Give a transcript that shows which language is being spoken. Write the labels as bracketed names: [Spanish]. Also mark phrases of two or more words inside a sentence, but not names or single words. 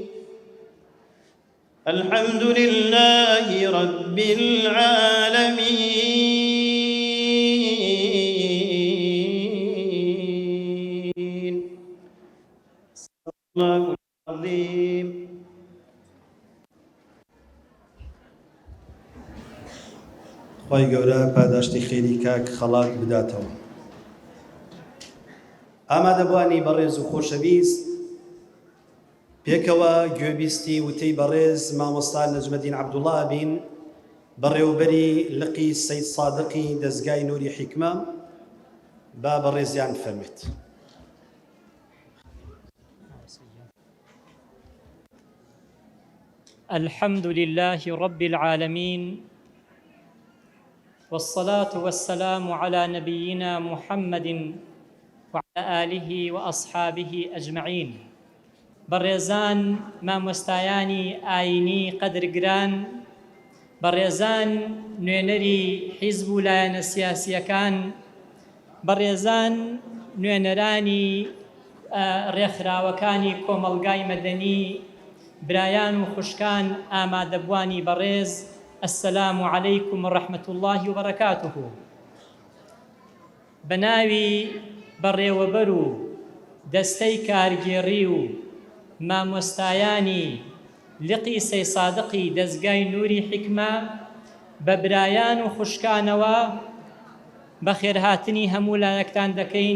[Arabic] الحمد لله رب العالمين. الله العظيم. [Central Kurdish] خی گەورە پاداشتی خێری کاک خەڵات بداتەوە. ئامادەبوانی بەڕێز و خۆشەویست، پێکەوە گوێبیستی وتەی بەڕێز مامۆستا نەجمەدین عەبدوڵڵا بین بەڕێوەبەری لقی سەید صادقی دەزگای نوری حیکمە با بەڕێزیان فەرمێت. [Arabic] الحمد لله رب العالمين، والصلاة والسلام على نبينا محمد وعلى آله وأصحابه أجمعين. [Central Kurdish] بەڕێزان مامۆستایانی ئاینی قەدرگران، بەڕێزان نوێنەری حیزب و لایەنە سیاسیەکان، بەڕێزان نوێنەرانی ڕێکخراوەکانی کۆمەڵگای مەدەنی، برایان و خوشکان ئامادەبوانی بەڕێز، [Arabic] السلام عليكم ورحمة الله وبركاته. [Central Kurdish] بناوي بەڕێوەبەر و دەستەی کارگێڕی و مامۆستایانی لقی سەید صادقی دەزگای نوری حیکمە، بە برایان و خوشکانەوە بەخێرهاتنی هەموو لایەکتان دەکەین.